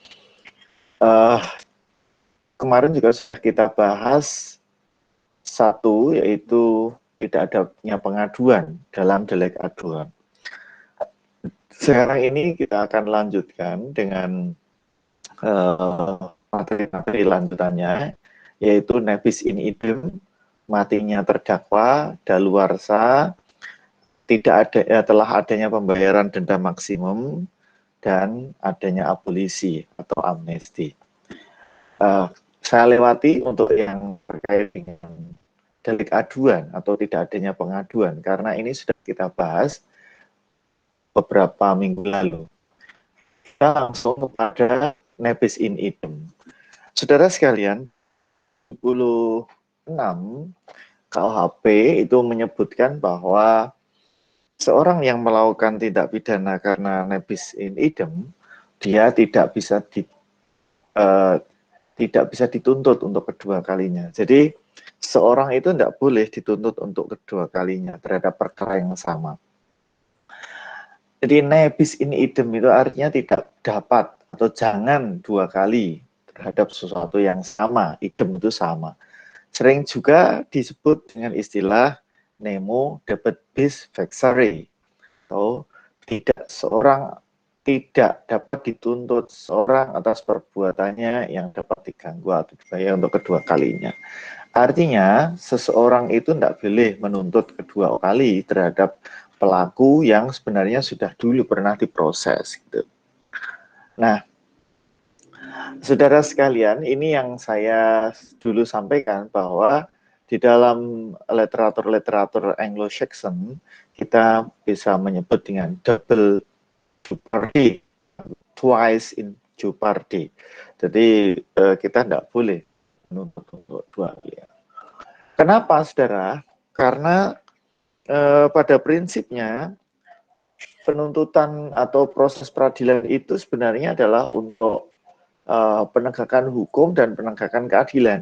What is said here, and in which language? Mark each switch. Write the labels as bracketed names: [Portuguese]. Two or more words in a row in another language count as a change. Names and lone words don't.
[Indonesian] Kemarin juga sudah kita bahas satu, yaitu tidak adanya pengaduan dalam delik aduan. Sekarang ini kita akan lanjutkan dengan materi lanjutannya, yaitu [Latin] nebis in idem, [Indonesian] matinya terdakwa, daluarsa, telah adanya pembayaran denda maksimum, dan adanya abolisi atau amnesti. Saya lewati untuk yang terkait dengan delik aduan atau tidak adanya pengaduan, karena ini sudah kita bahas beberapa minggu lalu. Kita langsung kepada [Latin] nebis in idem. [Indonesian] Saudara sekalian, 76 KUHP itu menyebutkan bahwa seorang yang melakukan tindak pidana karena [Latin] nebis in idem, [Indonesian] dia tidak bisa dituntut untuk kedua kalinya. Jadi seorang itu tidak boleh dituntut untuk kedua kalinya terhadap perkara yang sama. Jadi [Latin] nebis in idem [Indonesian] itu artinya tidak dapat atau jangan dua kali terhadap sesuatu yang sama. Idem itu sama. Sering juga disebut dengan istilah [Latin] nemo debet bis vexare, [Indonesian] atau tidak dapat dituntut seorang atas perbuatannya yang dapat diganggu atau dibayar untuk kedua kalinya. Artinya seseorang itu tidak boleh menuntut kedua kali terhadap pelaku yang sebenarnya sudah dulu pernah diproses gitu. Nah, saudara sekalian, ini yang saya dulu sampaikan bahwa di dalam literatur Anglo-Saxon kita bisa menyebut dengan [English] double jeopardy, twice in jeopardy. [Indonesian] Jadi kita tidak boleh menuntut untuk dua kali. Kenapa, saudara? Karena pada prinsipnya penuntutan atau proses peradilan itu sebenarnya adalah untuk penegakan hukum dan penegakan keadilan.